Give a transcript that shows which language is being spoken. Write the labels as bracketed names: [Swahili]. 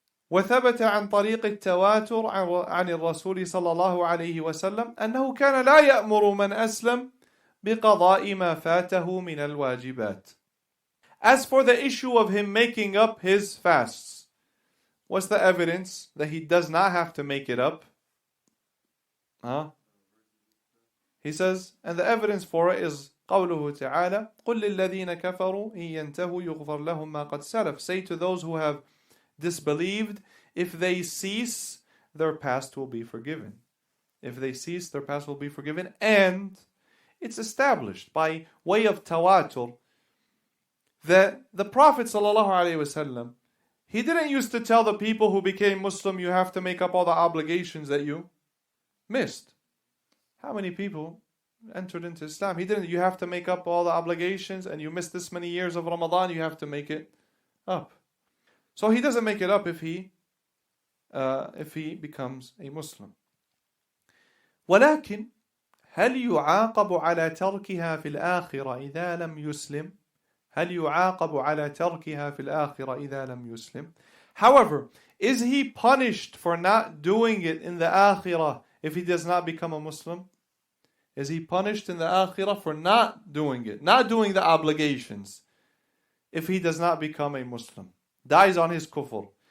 [Arabic] وثبت عن طريق التواتر عن الرسول صلى الله عليه وسلم أنه كان لا يأمر من أسلم بقضاء ما فاته من الواجبات. [English] As for the issue of him making up his fasts, what's the evidence that he does not have to make it up? He says, and the evidence for it is [Arabic] قوله تعالى قل للذين كفروا إن ينتهوا يغفر لهم ما قد سلف. [English] Say to those who have disbelieved, if they cease, their past will be forgiven. If they cease, their past will be forgiven. And it's established by way of tawatur that the Prophet ﷺ, he didn't used to tell the people who became Muslim, you have to make up all the obligations that you missed. How many people entered into Islam? He didn't, you have to make up all the obligations, and you missed this many years of Ramadan, you have to make it up. So he doesn't make it up if he becomes a Muslim. [Arabic] ولكن هل يعاقب على تركها في الآخرة إذا لم يسلم؟ هل يعاقب على تركها في الآخرة إذا لم يسلم? [English] However, is he punished for not doing it in the Akhirah if he does not become a Muslim? Is he punished in the Akhirah for not doing it, not doing the obligations, if he does not become a Muslim, dies on his kufr?